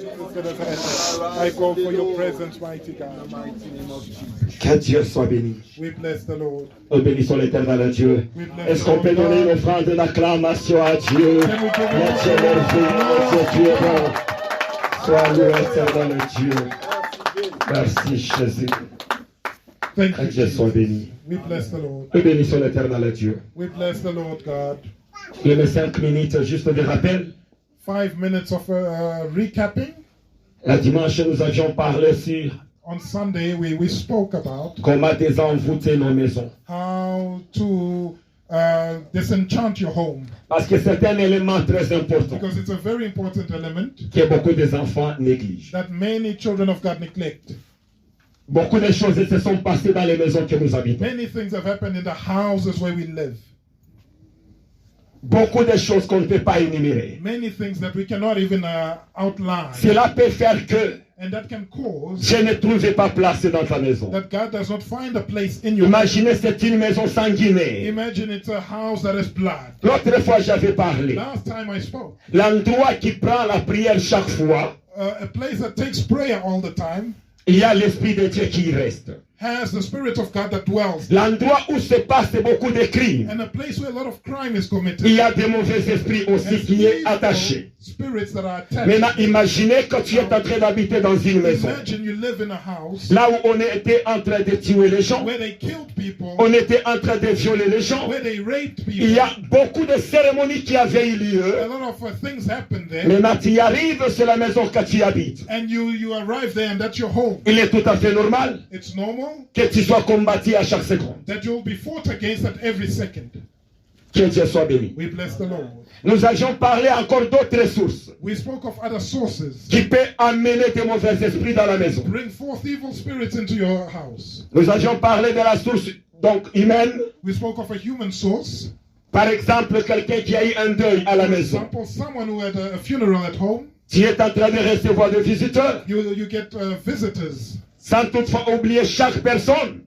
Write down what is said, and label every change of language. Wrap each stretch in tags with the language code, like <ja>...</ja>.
<en>I go for your presence, mighty God, in the mighty name of Jesus.</en> <fr>Que Dieu soit béni.</fr> <en>We bless the Lord.</en> <fr>Nous bénissons l'éternel Dieu. Est-ce qu'on peut donner une offrande d'acclamation à Dieu? Notre Dieu merveilleux, notre Dieu est bon. Sois loué, éternel Dieu. Merci Jésus.</fr> <en>Thank</en> <fr>Que</fr> <en>you,</en> <fr>Dieu soit</fr> <en>Jesus.</en> <fr>béni.</fr> <en>We bless the Lord.</en> <fr>Nous bénissons l'éternel Dieu.</fr> <en>We bless the Lord God.</en> <fr>Il y a 5 minutes juste de rappel.</fr> <en>5 minutes of recapping.</en> <fr>La dimanche, nous avions parlé sur</fr> <en>On Sunday, we spoke about</en> <fr>comment désenvoûter nos maisons.</fr> <en>how to disenchant your home,</en> <fr>Parce que c'est un élément très important</fr> <en>because it's a very important element</en> <fr>que beaucoup des enfants négligent.</fr> <en>that many children of God neglect.</en> <fr>Beaucoup de choses se sont passées dans les maisons que nous habitons.</fr> <en>Many things have happened in the houses where we live.</en> <fr>Beaucoup de choses qu'on ne peut pas énumérer.</fr> <en>Many things that we cannot even outline.</en> <fr>Cela peut faire que</fr> <en>And that can cause</en> <fr>je ne trouvais pas place dans ta maison.</fr> <en>that God does not find a place in your</en> <fr>Imaginez, c'est une maison sanguinaire.</fr> <en>Imagine it's a house that is blood.</en> <fr>L'autre fois, j'avais parlé.</fr> <en>Last time I spoke,</en> <fr>L'endroit qui prend la prière chaque fois,</fr> <en>a place that takes prayer all the time</en> <fr>il y a l'Esprit de Dieu qui y reste.</fr> <en>has the Spirit of God that dwells.</en> <fr>L'endroit où se passe beaucoup de crimes,</fr> <en>And a place where a lot of crime is</en> <fr>il</fr> <en>committed.</en> <fr>y a des mauvais esprits aussi</fr> <en>And</en> <fr>qui est</fr> <en>evil</en> <fr>attaché.</fr> <en>spirits that are attached.</en> <fr>Maintenant, imaginez que tu es en train d'habiter dans une maison.</fr> <en>Imagine you live in a house</en> <fr>Là où on était en train de tuer les gens,</fr> <en>where they killed people,</en> <fr>on était en train de violer les gens.</fr> <en>where they raped people.</en> <fr>Il y a beaucoup de cérémonies qui avaient eu lieu.</fr> <en>A lot of things happen there.</en> <fr>Maintenant, tu y arrives, c'est la maison que tu habites.</fr> <en>And you arrive there and that's your home.</en> <fr>Il est tout à fait normal</fr> <en>It's normal</en> <fr>que tu sois combattu à chaque seconde.</fr> <en>that you'll be fought against at every second.</en> <fr>Que Dieu soit béni.</fr> <en>We bless the Lord.</en> <fr>Nous avions parlé encore d'autres sources</fr> <en>We spoke of other sources.</en> <fr>qui peuvent amener des mauvais esprits dans la maison.</fr> <en>Bring forth evil spirits into your house.</en> <fr>Nous avions parlé de la source donc humaine.</fr> <en>We spoke of a human source.</en> <fr>Par exemple, quelqu'un qui a eu un deuil à la</fr> <en>For</en> <fr>maison.</fr> <en>example, someone who had a funeral at home.</en> <fr>Tu es en train de recevoir des visiteurs,</fr> <en>You get visitors.</en> <fr>sans toutefois oublier chaque personne</fr>